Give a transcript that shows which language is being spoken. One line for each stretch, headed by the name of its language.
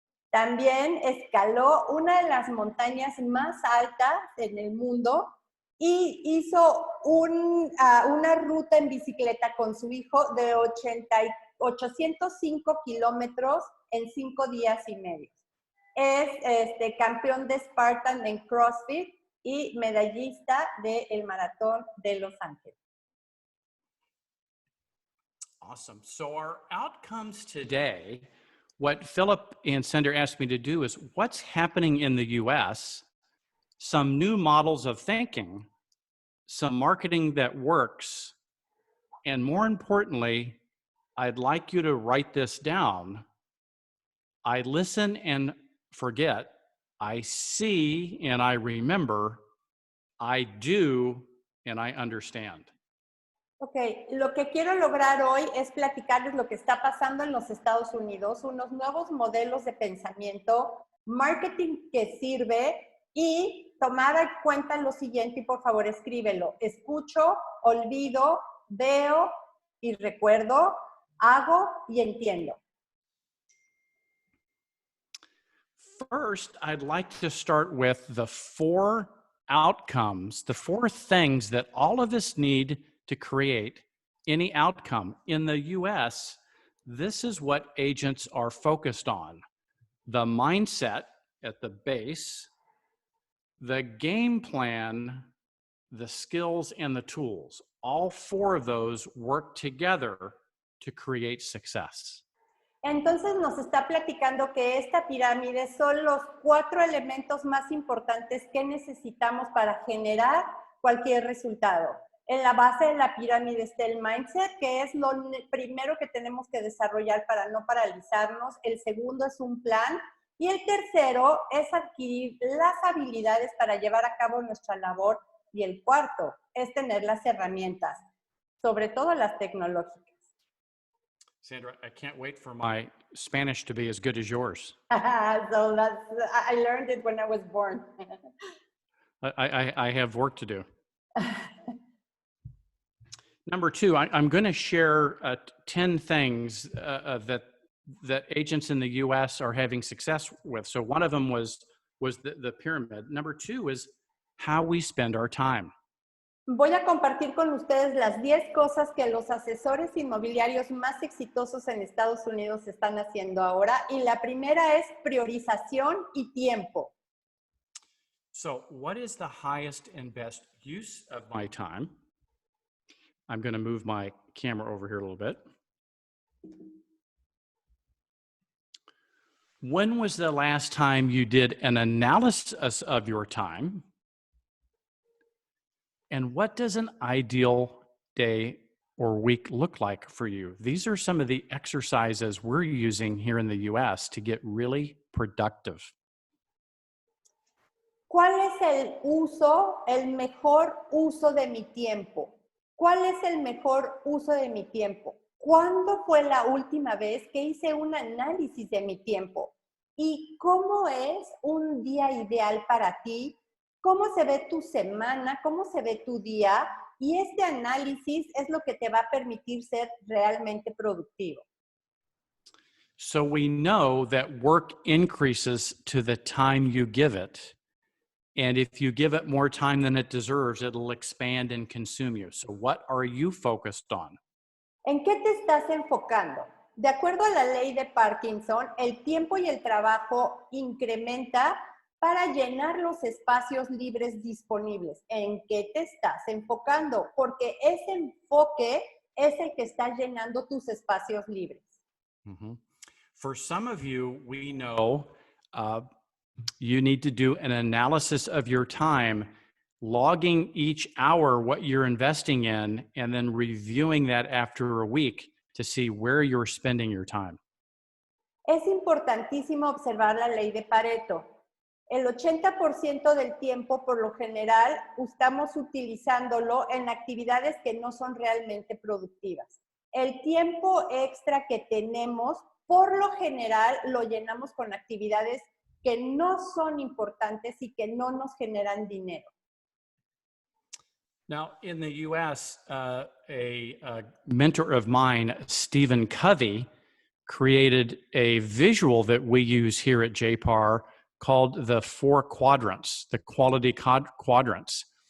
Spanish: También escaló una de las montañas más altas en el mundo y hizo una ruta en bicicleta con su hijo de 805 kilómetros en 5 días y medio. Es campeón de Spartan en CrossFit y medallista del Maratón de Los Ángeles.
English: Awesome. So our outcomes today, what Philip and Sender asked me to do is what's happening in the U.S., some new models of thinking, some marketing that works, and more importantly, I'd like you to write this down. I listen and forget. I see and I remember. I do and I understand.
Spanish: Ok, lo que quiero lograr hoy es platicarles lo que está pasando en los Estados Unidos, unos nuevos modelos de pensamiento, marketing que sirve y tomar en cuenta lo siguiente y por favor escríbelo. Escucho, olvido, veo y recuerdo, hago y entiendo.
English: First, I'd like to start with the 4 outcomes, the 4 things that all of us need to create any outcome. In the US, this is what agents are focused on. The mindset at the base, the game plan, the skills, and the tools. All 4 of those work together to create success.
Spanish: Entonces nos está platicando que esta pirámide son los 4 elementos más importantes que necesitamos para generar cualquier resultado. En la base de la pirámide está el mindset, que es lo primero que tenemos que desarrollar para no paralizarnos. El segundo es un plan. Y el tercero es adquirir las habilidades para llevar a cabo nuestra labor. Y el cuarto es tener las herramientas, sobre todo las tecnológicas.
English: Sandra, I can't wait for my Spanish to be as good as yours. So I learned it when I was born. I have work to do. Number 2, I'm going to share 10 things that agents in the U.S. are having success with. So one of them was the pyramid. Number 2 is how we spend our time.
Spanish: Voy a compartir con ustedes las 10 cosas que los asesores inmobiliarios más exitosos en Estados Unidos están haciendo ahora. Y la primera es priorización y tiempo.
English: So, what is the highest and best use of my time? I'm going to move my camera over here a little bit. When was the last time you did an analysis of your time? And what does an ideal day or week look like for you? These are some of the exercises we're using here in the US to get really productive.
Spanish: ¿Cuál es el mejor uso de mi tiempo? ¿Cuál es el mejor uso de mi tiempo? ¿Cuándo fue la última vez que hice un análisis de mi tiempo? ¿Y cómo es un día ideal para ti? ¿Cómo se ve tu semana? ¿Cómo se ve tu día? Y este análisis es lo que te va a permitir ser realmente productivo.
English: So we know that work increases to the time you give it. And if you give it more time than it deserves, it'll expand and consume you. So what are you focused on?
Spanish: ¿En qué te estás enfocando? De acuerdo a la ley de Parkinson, el tiempo y el trabajo incrementa para llenar los espacios libres disponibles. ¿En qué te estás enfocando? Porque ese enfoque es el que está llenando tus espacios libres. Mm-hmm.
English: For some of you, we know you need to do an analysis of your time, logging each hour what you're investing in, and then reviewing that after a week to see where you're spending your time.
Spanish: Es importantísimo observar la ley de Pareto. El 80% del tiempo, por lo general, estamos utilizándolo en actividades que no son realmente productivas. El tiempo extra que tenemos, por lo general, lo llenamos con actividades que no son importantes y que no nos generan dinero.
English: Now, in the U.S., a mentor of mine, Stephen Covey, created a visual that we use here at JPAR called the Four Quadrants, the quality quadrants.